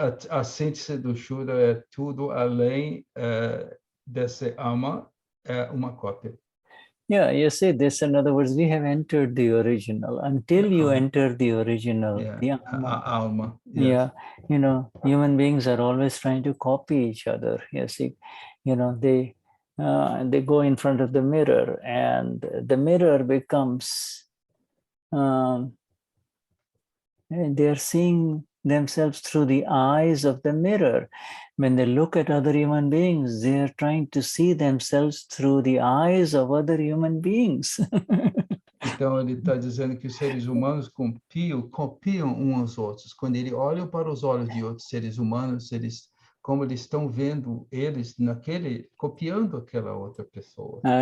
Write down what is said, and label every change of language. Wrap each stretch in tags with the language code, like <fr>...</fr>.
<pt>A síntese do Shuddha é tudo além desse ama, é uma cópia.</pt> <en>Yeah, you see this. In other words, we have entered the original. Until you enter the original, the</en> <pt>alma.</pt> <en>Yes. Yeah, human beings are always trying to copy each other. You see, they go in front of the mirror, and the mirror becomes. They are seeing themselves through the eyes of the mirror. When they look at other human beings, they are trying to see themselves through the eyes of other human beings.</en> <pt>Então, ele está dizendo que os seres humanos copiam uns aos outros. Quando ele olha para os olhos de outros seres humanos, como eles estão vendo eles copiando aquela outra pessoa.</pt>